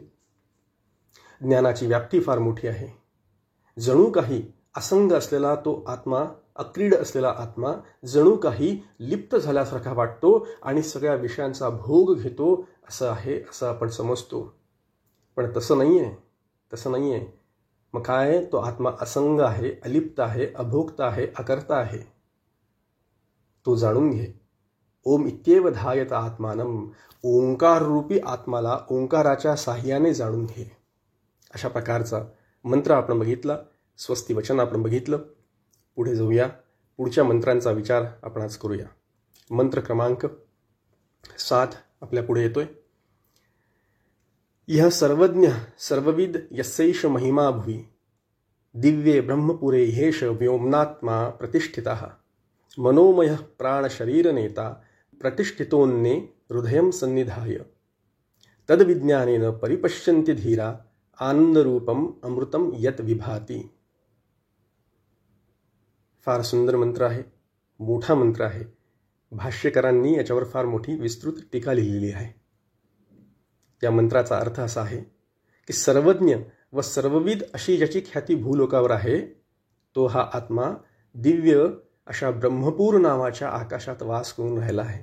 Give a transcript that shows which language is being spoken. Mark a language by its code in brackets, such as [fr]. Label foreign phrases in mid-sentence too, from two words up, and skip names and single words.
[mr] ज्ञानाची व्याप्ती फार मोठी आहे. जणू काही असंग असलेला तो आत्मा, अक्रीड असलेला आत्मा जणू काही लिप्त झाल्यासारखा वाटतो आणि सगळ्या विषयांचा भोग घेतो असं आहे, असं आपण समजतो. पण तसं नाही आहे, तसं नाही आहे. मग काय, तो आत्मा असंग आहे, अलिप्त आहे, अभोक्ता आहे, अकर्ता आहे. तो जाणून घे. [sa] ओम इत्येव धायत आत्मानम, [mr] ओंकार रूपी आत्माला ओंकाराच्या साह्याने जाणून घे. अशा प्रकारचा मंत्र आपण बघितला. स्वस्ती वचन आपण बघितलं. पुढे जाऊया. पुढच्या मंत्रांचा विचार आपण आज करूया. मंत्र क्रमांक 7 आपल्या पुढे येतोय. [sa] यह सर्वज्ञ सर्वविद यस्यैष महिमा भुवि, दिव्ये ब्रह्मपुरे ह्येष व्योमनात्मा प्रतिष्ठितः, मनोमय प्राणशरीरनेता प्रतिष्ठितोन्ने हृदयं सन्निधाय, तद्विज्ञानेन परिपश्यन्ति धीरा, आनंदरूपम अमृतम यत विभाती. [mr] फार सुंदर मंत्र आहे, मोठा मंत्र आहे. भाष्यकारांनी याच्यावर फार मोठी विस्तृत टीका लिहिलेली आहे. या मंत्राचा अर्थ असा आहे की सर्वज्ञ व सर्वविद अशी ज्याची ख्याती भूलोकावर आहे, तो हा आत्मा दिव्य अशा ब्रह्मपूर नावाच्या आकाशात वास करून राहिला आहे.